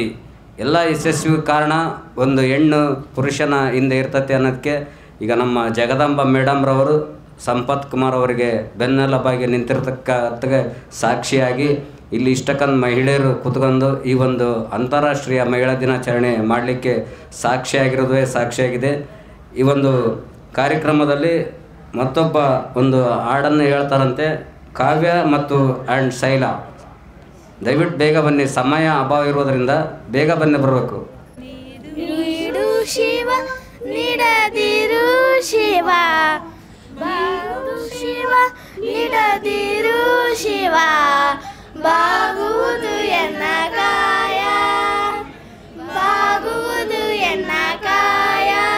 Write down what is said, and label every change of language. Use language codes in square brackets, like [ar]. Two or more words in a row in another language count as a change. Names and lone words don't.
[kn] ಎಲ್ಲ ಯಶಸ್ವಿ ಕಾರಣ ಒಂದು ಹೆಣ್ಣು ಪುರುಷನ ಹಿಂದೆ ಇರ್ತತೆ ಅನ್ನೋದಕ್ಕೆ ಈಗ ನಮ್ಮ ಜಗದಂಬ ಮೇಡಮ್ರವರು ಸಂಪತ್ ಕುಮಾರ್ ಅವರಿಗೆ ಬೆನ್ನೆಲುಬಾಗಿ ನಿಂತಿರ್ತಕ್ಕಂಥ ಸಾಕ್ಷಿಯಾಗಿ ಇಲ್ಲಿ ಇಷ್ಟಕ್ಕೊಂದು ಮಹಿಳೆಯರು ಕೂತ್ಕೊಂಡು ಈ ಒಂದು ಅಂತಾರಾಷ್ಟ್ರೀಯ ಮಹಿಳಾ ದಿನಾಚರಣೆ ಮಾಡಲಿಕ್ಕೆ ಸಾಕ್ಷಿಯಾಗಿದೆ. ಈ ಒಂದು ಕಾರ್ಯಕ್ರಮದಲ್ಲಿ ಮತ್ತೊಬ್ಬ ಒಂದು ಹಾಡನ್ನು ಹೇಳ್ತಾರಂತೆ, ಕಾವ್ಯ ಮತ್ತು ಶೈಲಾ. ದಯವಿಟ್ಟು ಬೇಗ ಬನ್ನಿ, ಸಮಯ ಅಭಾವ ಇರೋದರಿಂದ ಬೇಗ ಬನ್ನಿ ಬರಬೇಕು. ನೀಡು ಶಿವ ನೀಡದಿರು ಶಿವ, ಬಾಗು ಶಿವ ನೀಡದಿರು ಶಿವ, ಬಾಗುವುದು ಎನ್ನ ಕಾಯ, ಬಾಗುವುದು ಎನ್ನ ಕಾಯ.